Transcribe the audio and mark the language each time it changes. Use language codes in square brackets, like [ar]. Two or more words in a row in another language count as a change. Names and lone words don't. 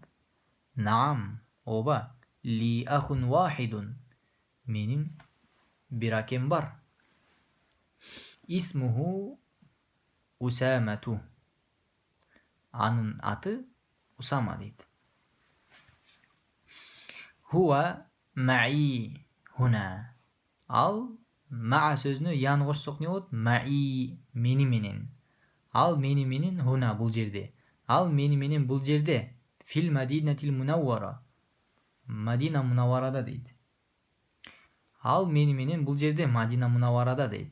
[ar] Наам, ооба. لي أخ واحد. [ky] Менин бир акем бар. [ar] اسمه أسامة. [ky] Анын аты Усама дейт. [ar] هو معي هنا. [ky] Ал ма сөзүнө яны кошсок не болот? Маи, мени менен. Ал мени менен хуна бул жерде. Ал мени менен бул жерде. [ar] في المدينة المنورة. [ky] Мадина Мунавварада дейт. Ал мени менен бул жерде Мадина Мунавварада дейт.